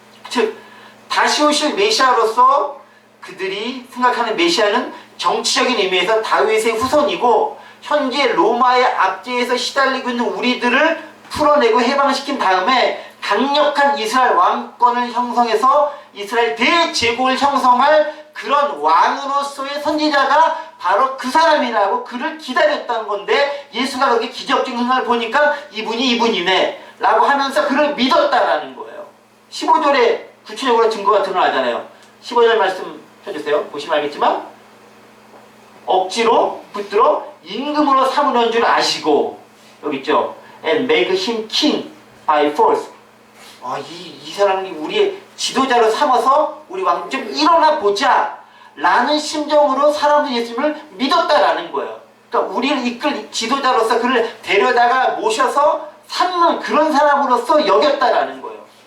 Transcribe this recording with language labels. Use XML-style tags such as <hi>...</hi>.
<ko>즉 다시 오실 메시아로서 그들이 생각하는 메시아는 정치적인 의미에서 다윗의 후손이고 현재 로마의 압제에서 시달리고 있는 우리들을 풀어내고 해방시킨 다음에 강력한 이스라엘 왕권을 형성해서 이스라엘 대제국을 형성할 그런 왕으로서의 선지자가 바로 그 사람이라고 그를 기다렸다는 건데 예수가 그렇게 기적적인 생각을 보니까 이분이네 라고 하면서 그를 믿었다라는 거예요. 15절에 구체적으로 증거가 드러나잖아요. 15절 말씀 펴주세요. 보시면 알겠지만 억지로 붙들어 임금으로 삼으려는 줄 아시고 여기 있죠.</ko> <en>And make him king by force.</en> <ko>이 사람이 우리의 지도자로 삼아서 우리 왕 좀 일어나 보자 라는 심정으로 사람들이 예수님을 믿었다라는 거예요. 그러니까 우리를 이끌 지도자로서 그를 데려다가 모셔서 삼는 그런 사람으로서 여겼다라는 거예요.</ko>